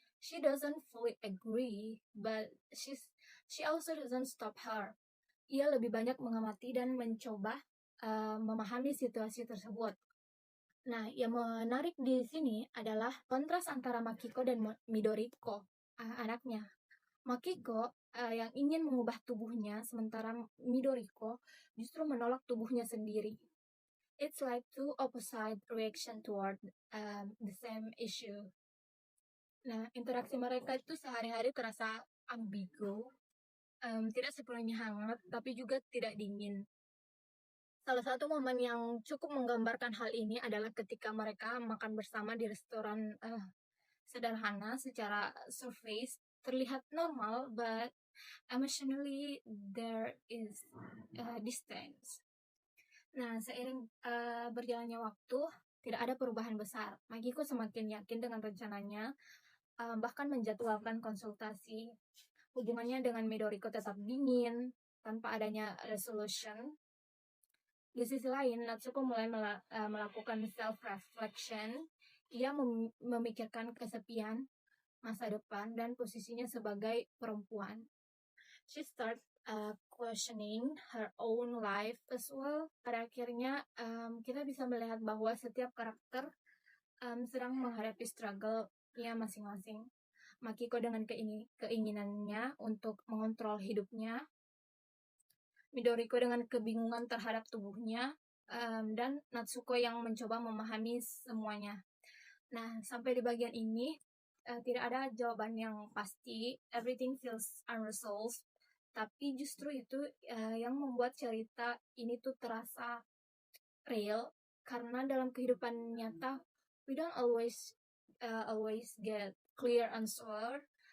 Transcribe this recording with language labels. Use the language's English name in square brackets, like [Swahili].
[English] She doesn't fully agree, but she also doesn't stop her. [Indonesian] Ia lebih banyak mengamati dan mencoba memahami situasi tersebut. Nah, yang menarik di sini adalah kontras antara Makiko dan Midoriko, anaknya. Makiko yang ingin mengubah tubuhnya, sementara Midoriko justru menolak tubuhnya sendiri. [English] It's like two opposite reaction toward the same issue. [Indonesian] Nah, interaksi mereka itu sehari-hari terasa ambigu, tidak sepenuhnya hangat, tapi juga tidak dingin. Salah satu momen yang cukup menggambarkan hal ini adalah ketika mereka makan bersama di restoran sederhana. Secara surface terlihat normal, [English] but emotionally there is distance. [Indonesian] Nah, seiring berjalannya waktu, tidak ada perubahan besar. Makiko semakin yakin dengan rencananya, bahkan menjadwalkan konsultasi. Hubungannya dengan Midoriko tetap dingin, tanpa adanya resolution. Di sisi lain, Natsuko mulai melakukan self-reflection. Ia memikirkan kesepian, masa depan, dan posisinya sebagai perempuan. [English] She starts questioning her own life as well. [Indonesian] Pada akhirnya, kita bisa melihat bahwa setiap karakter sedang menghadapi struggle-nya masing-masing. Makiko dengan keinginannya untuk mengontrol hidupnya, Midoriko dengan kebingungan terhadap tubuhnya, dan Natsuko yang mencoba memahami semuanya. Nah, sampai di bagian ini tidak ada jawaban yang pasti. [English] Everything feels unresolved. [Indonesian] Tapi justru itu yang membuat cerita ini tuh terasa real, karena dalam kehidupan nyata [English] we don't always get clear answer.